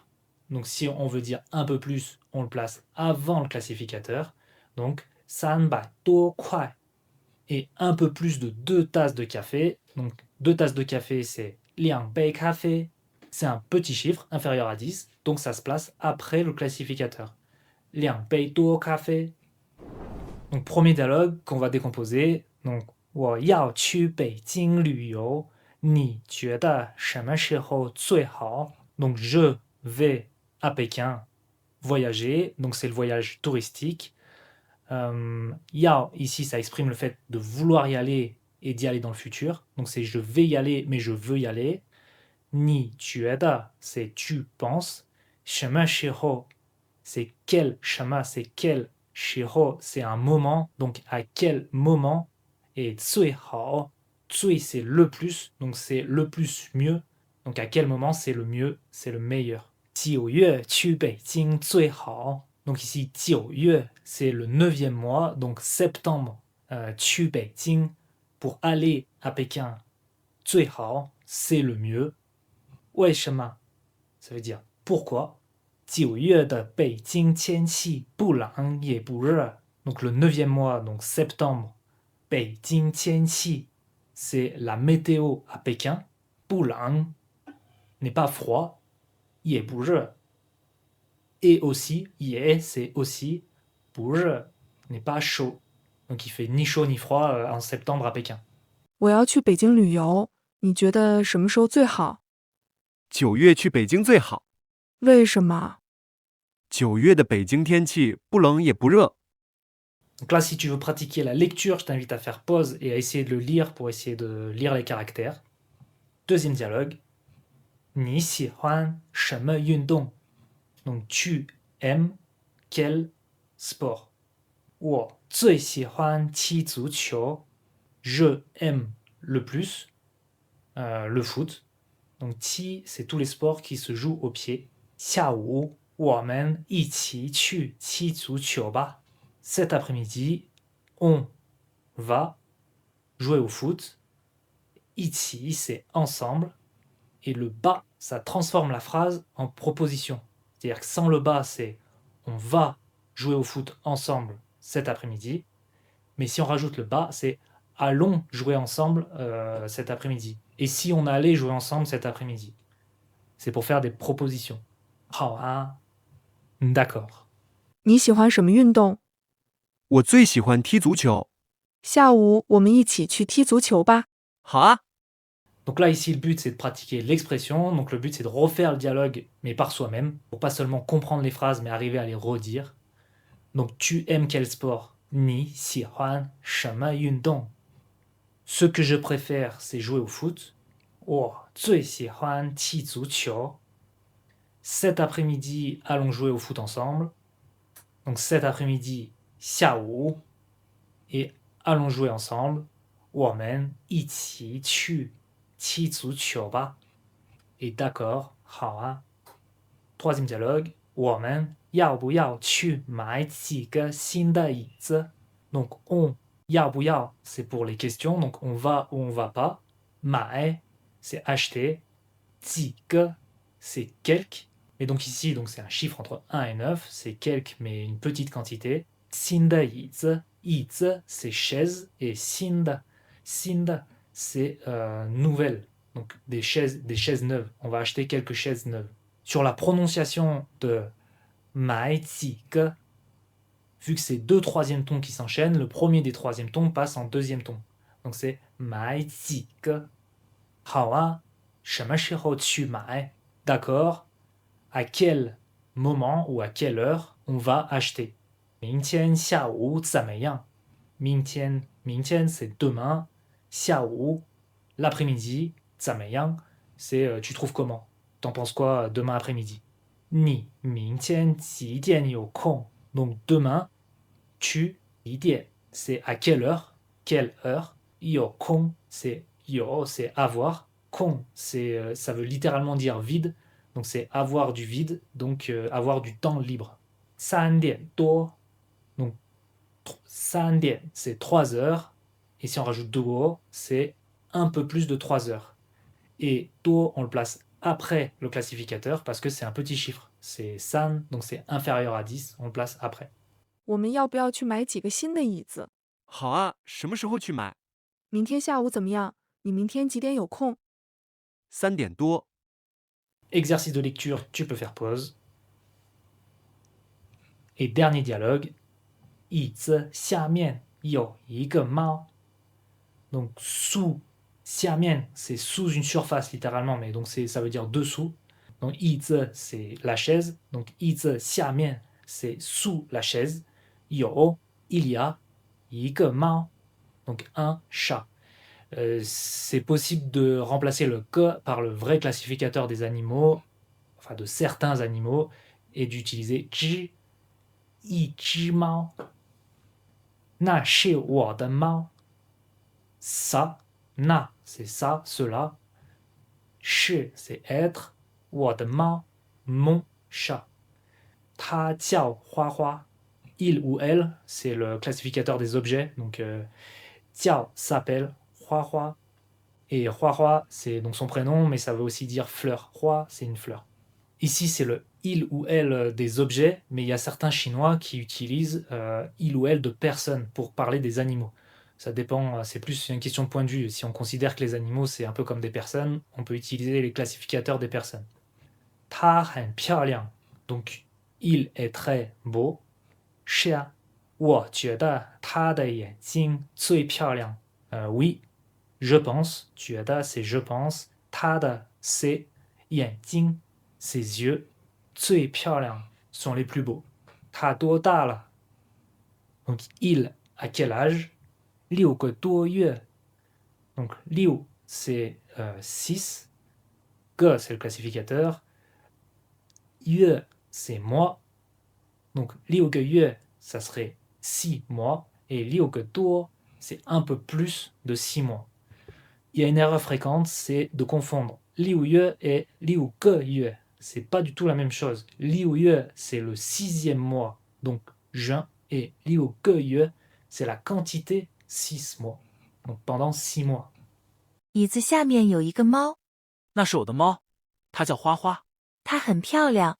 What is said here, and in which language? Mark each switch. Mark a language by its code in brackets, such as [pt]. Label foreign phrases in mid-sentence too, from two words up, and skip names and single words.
[fr] Donc si on veut dire un peu plus, on le place avant le classificateur. [zh] Donc 300 多块. [fr] Et un peu plus de 2 tasses de café. Donc 2 tasses de café, c'est 2 [zh] 杯咖啡. [fr] C'est un petit chiffre inférieur à 10. Donc ça se place après le classificateur. [zh] 2 杯多咖啡. [fr] Donc premier dialogue qu'on va décomposer. [zh] Donc 我要去北京旅游，你觉得什么时候最好？ [fr] Donc je vais à Pékin voyager, donc c'est le voyage touristique. Yao, ici, ça exprime le fait de vouloir y aller et d'y aller dans le futur. Donc c'est je vais y aller, mais je veux y aller. [zh] 你觉得, [fr] c'est tu penses. [zh] 什么时候, [fr] c'est quel. Shema, c'est quel. Shiro, c'est un moment. Donc à quel moment. Et [zh] 最好, [fr] tsui, c'est le plus. Donc c'est le plus mieux. Donc à quel moment c'est le mieux, c'est le meilleur. [zh] 9月去北京最好. [fr] Donc ici, 9月, c'est le 9e mois, donc septembre. [zh] 去北京, [fr] pour aller à Pékin. [zh] 最好, [fr] c'est le mieux. [zh] 为什么, [fr] ça veut dire pourquoi. [zh] 9月的北京天气不冷也不热. [fr] Donc le 9e mois, donc septembre. [zh] 北京天气, [fr] c'est la météo à Pékin. [zh] 不冷 [fr] n'est pas froid. [zh] 也不热. [fr] Et aussi, ye, c'est aussi, [zh] 不热 [fr] n'est pas chaud. Donc il fait ni chaud ni froid en septembre à Pékin. [zh] 我要去北京旅游，你觉得什么时候最好？ 9月去北京最好。为什么？ 9月的北京天气不冷也不热。 [fr] Donc là, si tu veux pratiquer la lecture, je t'invite à faire pause et à essayer de le lire pour essayer de lire les caractères. Deuxième dialogue. [zh] 你喜欢什么运动? [fr] Donc tu aimes quel sport? [zh] 我最喜欢踢足球. [fr] Je aime le plus le foot. Donc ti, c'est tous les sports qui se jouent au pied. [zh] 下午我们一起去踢足球吧. [fr] Cet après-midi, on va jouer au foot. Ichi, c'est ensemble. Et le ba, ça transforme la phrase en proposition. C'est-à-dire que sans le ba, c'est on va jouer au foot ensemble cet après-midi. Mais si on rajoute le ba, c'est allons jouer ensemble cet après-midi. Et si on allait jouer ensemble cet après-midi. C'est pour faire des propositions. D'accord. [zh] 你喜欢什么运动？我最喜欢踢足球。下午我们一起去踢足球吧。好啊。 [fr] Donc là, ici, le but, c'est de pratiquer l'expression. Donc le but, c'est de refaire le dialogue, mais par soi-même, pour pas seulement comprendre les phrases, mais arriver à les redire. Donc, tu aimes quel sport? [zh] 你喜欢什么运动. [fr] Ce que je préfère, c'est jouer au foot. [zh] 哦，最喜欢踢足球. [fr] Cet après-midi, allons jouer au foot ensemble. Donc cet après-midi, xiawu. Et allons jouer ensemble. [zh] 我们一起去踢足球吧。 [fr] Et d'accord, [zh] 好啊。 [fr] Troisième dialogue, [zh] 我们要不要去买几个新的椅子 [fr] Donc on, [zh] 要不要, [fr] c'est pour les questions, donc on va ou on va pas. 买, c'est acheter. [zh] 几个, [fr] c'est quelques. Et donc ici, donc c'est un chiffre entre 1 et 9, c'est quelques mais une petite quantité. [zh] 新的椅子, [fr] 椅子 c'est chaise et 新的 c'est nouvelle. Donc des chaises neuves. On va acheter quelques chaises neuves. Sur la prononciation de [zh] 买几个, [fr] vu que c'est deux troisièmes tons qui s'enchaînent, le premier des troisièmes tons passe en deuxième ton. Donc c'est [zh] 买几个. 好啊，什么时候去买? [fr] D'accord. À quel moment ou à quelle heure on va acheter? [zh] 明天下午怎么样? 明天 [fr] c'est demain. 下午 l'après-midi. 怎么样 c'est tu trouves comment? T'en penses quoi demain après-midi? [zh] 你明天几点有空? [fr] Donc demain, tu 几点 c'est à quelle heure? Quelle heure? 有空 c'est 有 c'est avoir. 空 c'est ça veut littéralement dire vide. Donc c'est avoir du vide, donc avoir du temps libre. [zh] 三点多 [fr] donc 三点 c'est 3 heures. Et si on rajoute 多 c'est un peu plus de 3 heures. Et 多 on le place après le classificateur parce que c'est un petit chiffre. C'est 三 donc c'est inférieur à 10, on le place après. [zh] 我们要不要去买几个新的椅子？好啊，什么时候去买？明天下午怎么样？你明天几点有空？ 3点多。 [fr] Exercice de lecture, tu peux faire pause. Et dernier dialogue. [zh] 椅子下面有一个猫. [fr] Donc sous, 下面 c'est sous une surface littéralement, mais donc ça veut dire dessous. Donc 椅子 c'est la chaise, donc [zh] 椅子下面 [fr] c'est sous la chaise. 有 il y a [zh] 一个猫 [fr] donc un chat. C'est possible de remplacer le que par le vrai classificateur des animaux, enfin de certains animaux, et d'utiliser [zh] 只一只猫. 那是我的猫. [fr] Ça, na, c'est ça, cela. 是 c'est être. [zh] 我的猫 [fr] mon chat. [zh] 它叫花花. [fr] Il ou elle, c'est le classificateur des objets. Donc, 叫 s'appelle 花花. Et Hua Hua, c'est donc son prénom, mais ça veut aussi dire fleur. Hua, c'est une fleur. Ici, c'est le il ou elle des objets, mais il y a certains Chinois qui utilisent il ou elle de personnes pour parler des animaux. Ça dépend, c'est plus une question de point de vue. Si on considère que les animaux, c'est un peu comme des personnes, on peut utiliser les classificateurs des personnes. [zh] Ta 很漂亮. [fr] Donc, il est très beau. [zh] 是啊，我觉得他的眼睛最漂亮. [fr] Oui, je pense. 觉得 c'est je pense. 他的 c'est 眼睛 ses yeux. [zh] 最漂亮 [fr] sont les plus beaux. [zh] 他多大了? [fr] Donc il à quel âge? [zh] 六个多月. [fr] Donc 六 c'est 6. 个 c'est le classificateur. 月 c'est mois. Donc 六个月 ça serait 6 mois. Et 六个多 c'est un peu plus de 6 mois. Il y a une erreur fréquente, c'est de confondre 六月 et 六个月. C'est pas du tout la même chose. 六月 c'est le 6e mois, donc juin, et 六个月 c'est la quantité 6 mois, donc pendant 6 mois. [zh] 椅子下面有一个猫，那是我的猫，它叫花花。它很漂亮。